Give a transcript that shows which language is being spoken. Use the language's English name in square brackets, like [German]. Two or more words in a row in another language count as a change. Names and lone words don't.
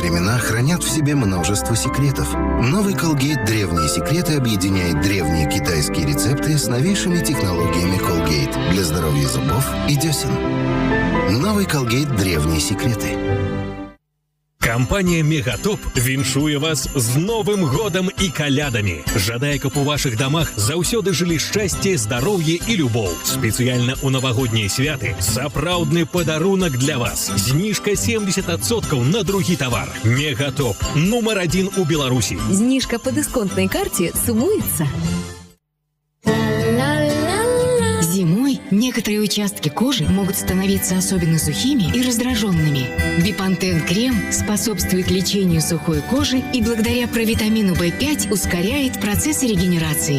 [Russian] имена хранят в себе множество секретов. Новый Colgate «Древние секреты» объединяет древние китайские рецепты с новейшими технологиями Colgate для здоровья зубов и десен. Новый Colgate «Древние секреты». [Belarusian] Кампанія «Мегатоп» віншуе вас з Новым годам і калядамі. Жадае, каб у вашых дамах заўсёды жылі шчасце, здароўе і любоў. Спецыяльна ў навагоднія святы сапраўдны падарунак для вас. Зніжка 70% на другі тавар. «Мегатоп» нумар 1 у Беларусі. [Russian] Зніжка по дисконтной карте суммуется. Зимой некоторые участки кожи могут становиться особенно сухими и раздраженными. Бипантен крем способствует лечению сухой кожи и благодаря провитамину В5 ускоряет процессы регенерации.